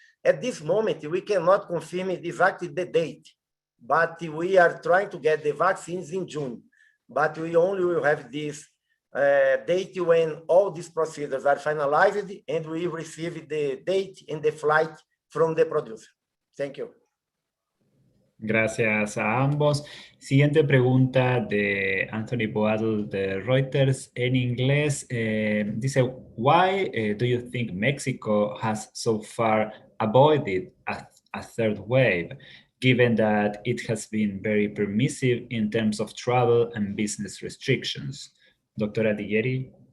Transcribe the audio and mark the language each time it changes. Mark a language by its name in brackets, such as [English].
[English] At this moment, we cannot confirm exactly the date, but we are trying to get the vaccines in June. But we only will have this date when all these procedures are finalized and we receive the date and the flight from the producer. Thank you. [Spanish] Gracias a ambos. Siguiente pregunta de Anthony Boadl de Reuters en inglés. Dice, [English] why do you think Mexico has so far avoided a third wave, given that it has been very permissive in terms of travel and business restrictions? [Spanish] Dr. Adighieri?